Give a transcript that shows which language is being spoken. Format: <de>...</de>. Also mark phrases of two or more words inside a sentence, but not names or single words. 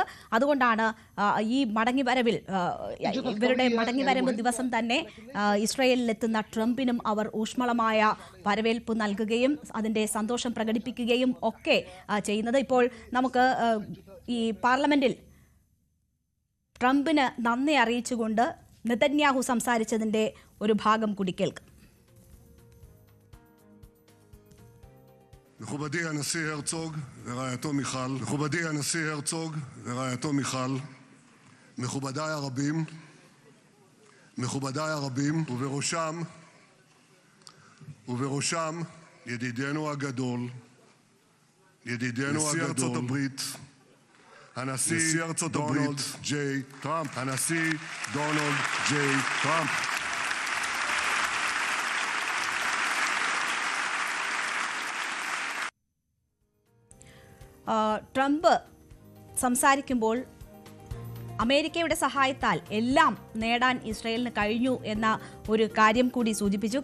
<ml>അതുകൊണ്ടാണ് ഈ ഇവരുടെ മടങ്ങിവരവ് ദിവസം തന്നെ ഇസ്രായേലിലെത്തുന്ന ട്രംപിനും അവർ ഊഷ്മളമായ വരവേൽപ്പ് നൽകുകയും അതിൻ്റെ സന്തോഷം പ്രകടിപ്പിക്കുകയും ഒക്കെ ചെയ്യുന്നത്. ഇപ്പോൾ നമുക്ക് ഈ പാർലമെന്റിൽ ട്രംപിന് നന്ദി അറിയിച്ചുകൊണ്ട് നെതന്യാഹു സംസാരിച്ചതിന്റെ ഒരു ഭാഗം കൂടി കേൾക്കാം.</ml> <he>מכובדי הנשיא הרצוג ורעייתו מיכל, מכובדי הנשיא הרצוג ורעייתו מיכל, מכובדיי הרבים, ובראשם ידידנו הגדול, נשיא ארצות הברית, הנשיא דונלד ג'יי טראמפ. הנשיא דונלד ג'יי טראמפ.</he> <ml>ട്രംപ് സംസാരിക്കുമ്പോൾ അമേരിക്കയുടെ സഹായത്താൽ എല്ലാം നേടാൻ ഇസ്രായേലിന് കഴിഞ്ഞു എന്ന ഒരു കാര്യം കൂടി സൂചിപ്പിച്ചു.</ml>